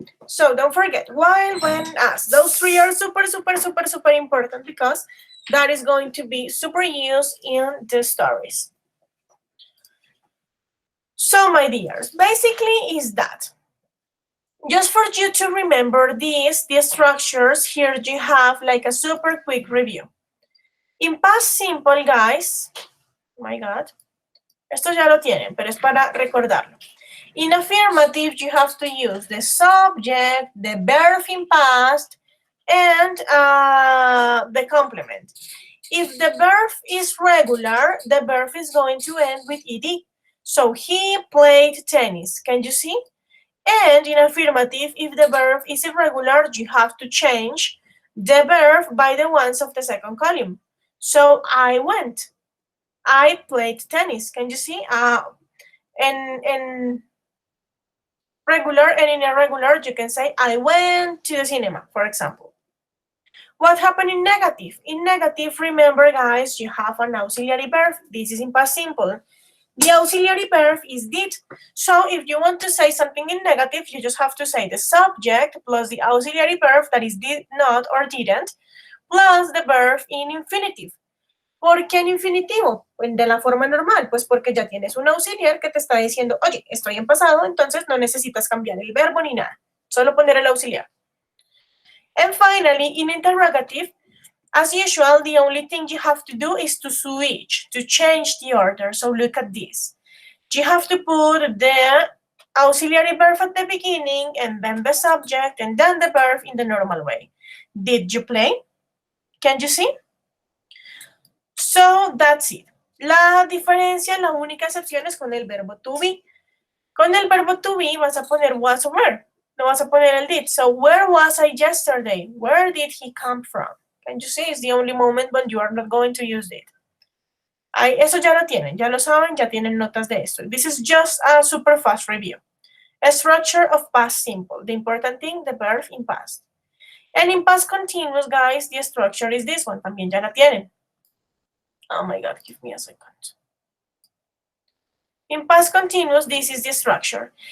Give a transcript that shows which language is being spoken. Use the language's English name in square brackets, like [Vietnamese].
[English] So don't forget, while, when, as. Those three are super important because that is going to be super used in the stories. So, my dears, basically is that. Just for you to remember these structures, here you have like a super quick review. In past simple, guys, oh my God, [Spanish] esto ya lo tienen, pero es para recordarlo. [English] In affirmative, you have to use the subject, the verb in past, and the complement. If the verb is regular, the verb is going to end with ed. So he played tennis. Can you see? And in affirmative, if the verb is irregular, you have to change the verb by the ones of the second column. So I went. I played tennis. Can you see? In regular and in irregular, you can say I went to the cinema, for example. What happened in negative? In negative, remember, guys, you have an auxiliary verb. This is in past simple. The auxiliary verb is did. So if you want to say something in negative, you just have to say the subject plus the auxiliary verb that is did not or didn't, plus the verb in infinitive. [Spanish] ¿Por qué en infinitivo? De la forma normal, pues porque ya tienes un auxiliar que te está diciendo, oye, estoy en pasado, entonces no necesitas cambiar el verbo ni nada, solo poner el auxiliar. [English] And finally, in interrogative, as usual, the only thing you have to do is to switch, to change the order. So look at this. You have to put the auxiliary verb at the beginning, and then the subject, and then the verb in the normal way. Did you play? Can you see? So that's it. [Spanish] La diferencia, la única excepción es con el verbo to be. Con el verbo to be vas a poner was or were. No vas a poner el did. [English] So where was I yesterday? Where did he come from? Can you see? It's the only moment when you are not going to use it. [Spanish] Eso ya lo tienen, ya lo saben, ya tienen notas de esto. [English] This is just a super fast review. A structure of past simple. The important thing, the verb in past. And in past continuous, guys, the structure is this one. [Spanish] También ya la tienen. [English] Oh my God, give me a second. In past continuous, this is the structure.